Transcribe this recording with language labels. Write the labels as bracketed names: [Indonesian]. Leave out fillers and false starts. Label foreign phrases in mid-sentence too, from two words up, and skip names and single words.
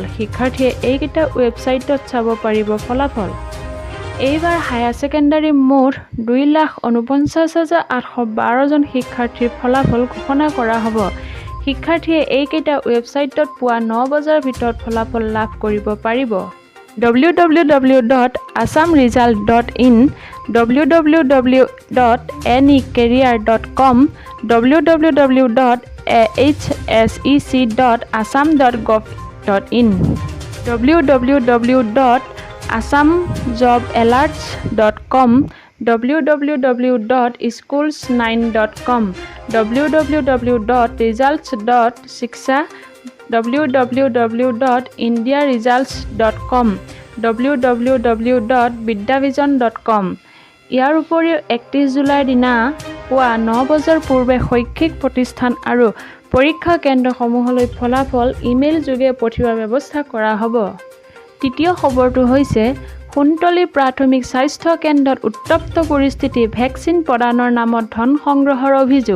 [Assamese] শিক্ষাৰ্থীয়ে এইকেইটা ৱেবছাইটত চাব পাৰিব ফলাফল। এইবাৰ [English] Higher Secondary [Assamese] মুঠ 2,49,812 জন শিক্ষাৰ্থীৰ ফলাফল ঘোষণা কৰা হ'ব। শিক্ষাৰ্থীয়ে এইকেইটা ৱেবছাইটত পুৱা 9 বজাৰ ভিতৰত ফলাফল লাভ কৰিব পাৰিব। www.assamresult.in, www.necareer.com, www.hsec.assam.gov.in, www.assamjobalerts.com, www.schools9.com, www.results.shiksha, www.indiaresults.com, www.vidyavision.com। ইয়াৰ উপৰিও 31 জুলাইৰ দিনা পুৱা 9 বজাৰ পূৰ্বে শৈক্ষিক প্ৰতিষ্ঠান আৰু পৰীক্ষা কেন্দ্ৰসমূহলৈ ফলাফল ইমেইল যোগে পঠিওৱাৰ ব্যৱস্থা কৰা হ'ব। তৃতীয় খবৰটো হৈছে সোণতলী প্ৰাথমিক স্বাস্থ্য কেন্দ্ৰত উত্তপ্ত পৰিস্থিতি, ভেকচিন প্ৰদানৰ নামত ধন সংগ্ৰহৰ অভিযোগ।